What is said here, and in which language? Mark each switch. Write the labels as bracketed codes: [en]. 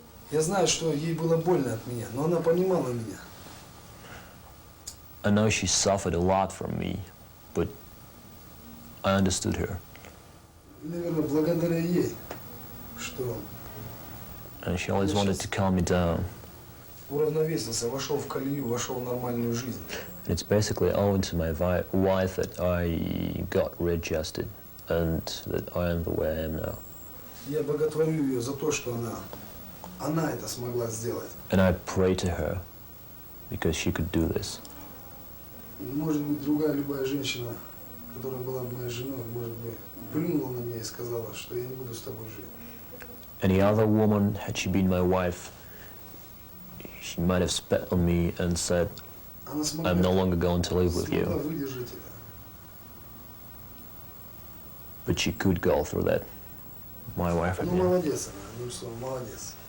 [ru] Я знаю, что ей было больно от меня, но она понимала меня. [en] I know she suffered a lot from me, but I understood her. [ru] Наверное, благодаря ей, что [en] And she always wanted to calm me down. [ru] уравновесился, вошел в колею, вошел в нормальную жизнь. [en] It's basically owing to my wife that I got readjusted and that I am the way I am now. [ru] Я боготворю ее за то, что она это смогла сделать. [en] And I pray to her because she could do this. [ru] Может быть, другая любая женщина, которая была бы моей женой, может быть, плюнула на меня и сказала, что я не буду с тобой жить. [en] Any other woman, had she been my wife, she might have spat on me and said, I'm no longer going to live with you. But she could go through that. My wife, [ru] Ну, молодец она, одним словом, молодец.